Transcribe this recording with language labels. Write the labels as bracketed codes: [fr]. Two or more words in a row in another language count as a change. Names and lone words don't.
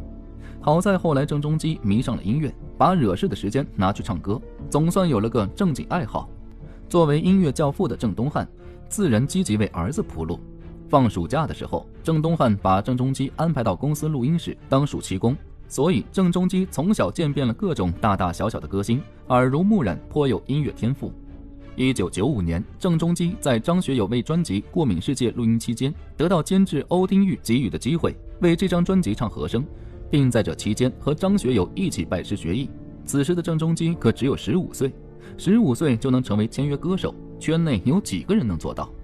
[zh] 好在後來鄭中基迷上了音樂，把惹事的時間拿去唱歌，總算有了個正經愛好。作為音樂教父的鄭東漢，自然積極為兒子鋪路。放暑假的時候，鄭東漢把鄭中基安排到公司錄音室當暑期工，所以鄭中基從小見遍了各種大大小小的歌星，耳濡目染，頗有音樂天賦。 1995年，郑中基在张学友为专辑《过敏世界》录音期间，得到监制欧丁玉给予的机会，为这张专辑唱和声，并在这期间和张学友一起拜师学艺。此时的郑中基可只有15岁，15岁就能成为签约歌手，圈内有几个人能做到？